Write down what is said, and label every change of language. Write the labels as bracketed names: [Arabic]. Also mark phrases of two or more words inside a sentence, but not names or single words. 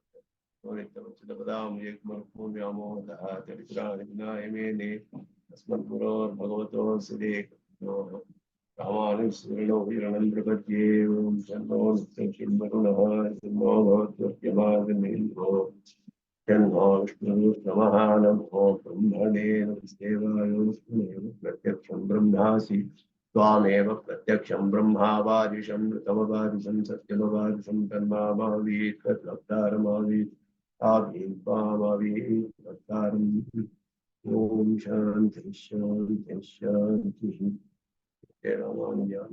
[Sanskrit] ಭಗವತೋ ಸಿದೇ ರಾಮಾನುಸ್ಮರಣೋ ಹಿರಣಂ ಪ್ರಪದ್ಯೆ. ಓಂ ಶನ್ನೋ ವರುಣಃ ಶನ್ನೋ ಭವತ್ವರ್ಯಮಾಗಮೇಂದ್ರೋ ಶನ್ನೋ ವಿಷ್ಣುರ್ನಮಃ. ನಮೋ ಬ್ರಹ್ಮಣೇ ನಮಸ್ತೇವಾಯೋಸ್ಮೈವ ಪ್ರತ್ಯಕ್ಷಂ ಬ್ರಹ್ಮಾಸಿ त्वामेव प्रत्यक्षं ब्रह्मावादिशं ऋतमवादिशं सत्यमवादिशं तन्मामावीत् तद्वक्तारमावीत् आवीत् वक्तारम्. ॐ शान्तिः शान्तिः शान्तिः.